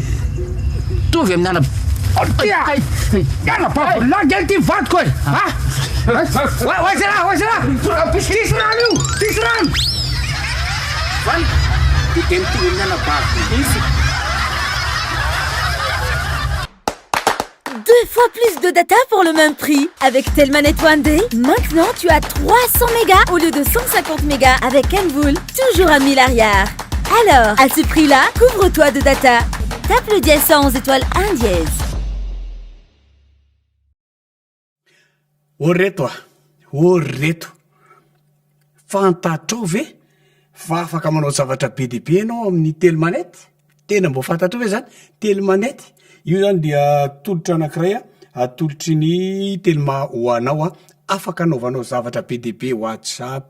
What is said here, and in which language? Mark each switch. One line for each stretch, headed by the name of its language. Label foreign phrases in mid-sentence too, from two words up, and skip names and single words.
Malagasy: Mitovy amin'ny Anabaviko lagy ty vadiko e. Oaiza raha. Pisy rano io. Pisy rano. de mitovy amin'ny anabaviko misy.
French: 2 fois plus de data pour le même prix. Avec Telmanet One Day, maintenant tu as 300 mégas au lieu de 150 mégas avec Envoul, toujours à 1000 arrière. Alors, à ce prix-là, couvre-toi de data. Tape le dièse 111 étoile 1 dièse.
Malagasy: Oreto. Fantatrao ve fa afaka manao zavatra be dia be anao amin'ny telemanety? Tena mbo fantatrao ve zany? Telemanety io zany dia atolotra anankiray atolotry ny telma ho anao afaka anaovanao zavatra be dia be, WhatsApp